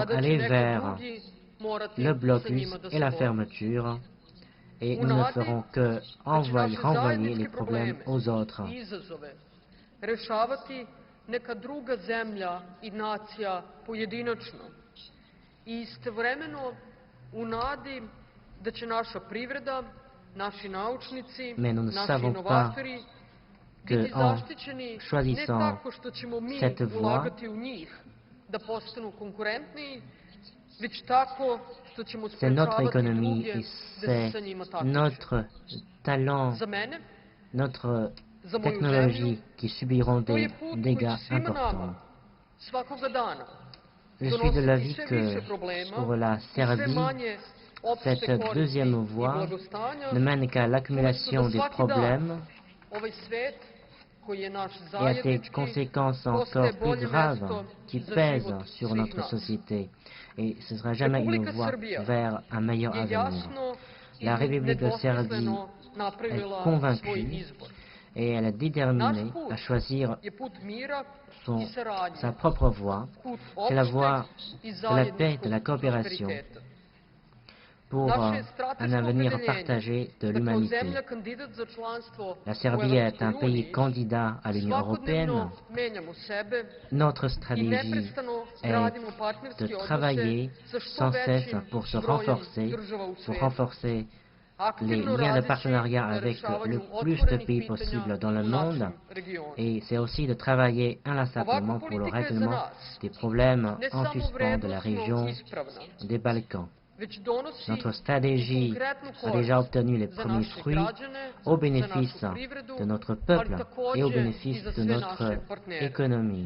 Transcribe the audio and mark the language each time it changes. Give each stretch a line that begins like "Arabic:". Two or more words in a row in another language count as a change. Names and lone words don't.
Serbian: a da će
French: aller
Serbian: neko
French: vers
Serbian: drugi morati
French: le
Serbian: sa
French: blocus
Serbian: njima da
French: et
Serbian: se
French: la
Serbian: bori.
French: fermeture, et
Serbian: U
French: nous ne
Serbian: nadi
French: ferons que
Serbian: da će
French: renvoyer
Serbian: naše
French: les
Serbian: zajedničke
French: problèmes
Serbian: probleme
French: aux autres.
Serbian: I izazove rešavati neka druga zemlja I nacija pojedinačno. I istovremeno u nadi da će naša privreda, naši naučnici,
French: Mais nous ne
Serbian: naši
French: savons
Serbian: inovatori
French: que
Serbian: biti
French: en
Serbian: zaštićeni ne
French: choisissant
Serbian: tako što ćemo mi
French: cette voie,
Serbian: ulagati u njih da postanu konkurentniji, već tako što ćemo
French: c'est notre
Serbian: sprečavati
French: économie
Serbian: druge
French: et
Serbian: da se sa njima
French: c'est
Serbian: takmiče.
French: notre talent,
Serbian: Za mene,
French: notre
Serbian: za moju
French: technologie
Serbian: zemlju,
French: qui subiront
Serbian: to je
French: des
Serbian: put koji
French: dégâts
Serbian: će svima nama,
French: importants.
Serbian: svakoga dana,
French: Je suis de l'avis
Serbian: donositi sve
French: que
Serbian: više problema
French: pour la
Serbian: I sve
French: Serbie,
Serbian: manje opšte
French: cette
Serbian: koristi
French: deuxième
Serbian: I
French: voie
Serbian: blagostanja,
French: ne mène qu'à l'accumulation
Serbian: umesto da
French: des
Serbian: svaki dan
French: problèmes
Serbian: ovaj svet koji je naš
French: et à des
Serbian: zajednički
French: conséquences encore
Serbian: postaje
French: plus
Serbian: bolje
French: graves
Serbian: mesto
French: qui
Serbian: za
French: pèsent
Serbian: život
French: sur
Serbian: svih
French: notre
Serbian: nas.
French: société. Et ce ne sera jamais une
Serbian: Republika
French: voie
Serbian: Srbija
French: vers un meilleur
Serbian: je
French: avenir.
Serbian: jasno I
French: La République de Serbie
Serbian: nedvosmisleno napravila
French: est convaincue
Serbian: svoj izbor.
French: et elle est déterminée à choisir
Serbian: Je put mira
French: son-
Serbian: I saradnje,
French: sa propre voie,
Serbian: put
French: c'est la
Serbian: opšteg
French: voie
Serbian: I
French: de la paix,
Serbian: zajedničkog
French: de la coopération,
Serbian: prosperiteta.
French: pour
Serbian: Naše
French: un
Serbian: strateško
French: avenir
Serbian: opredeljenje
French: partagé de
Serbian: da kao
French: l'humanité.
Serbian: zemlja kandidat za članstvo
French: La
Serbian: u
French: Serbie est un
Serbian: Evropskoj
French: pays
Serbian: uniji,
French: candidat à l'Union européenne.
Serbian: svakodnevno menjamo sebe
French: Notre
Serbian: I
French: stratégie
Serbian: neprestano
French: est
Serbian: gradimo partnerske
French: de
Serbian: odnose
French: travailler
Serbian: sa što
French: sans cesse
Serbian: većim
French: pour se
Serbian: brojem
French: renforcer,
Serbian: država u
French: pour
Serbian: svetu.
French: renforcer les liens de partenariat avec le plus de pays possible dans le monde, et c'est aussi de travailler inlassablement pour le règlement des problèmes en suspens de la région des Balkans. Notre stratégie a déjà obtenu les premiers fruits au bénéfice de notre peuple et au bénéfice de notre économie.